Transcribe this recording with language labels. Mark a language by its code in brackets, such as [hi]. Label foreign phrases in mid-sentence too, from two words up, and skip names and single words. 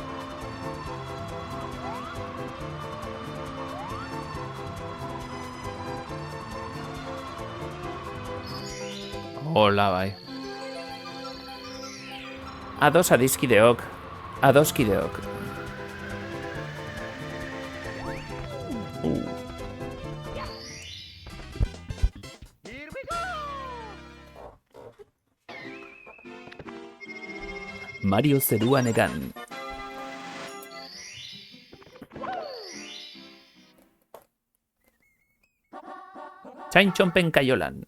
[eu] Hola, bai. Ados adizkideok. Adoskideok. [en] Here we go. [eu] Mario zeruan egan. Txaintxonpen kaiolan.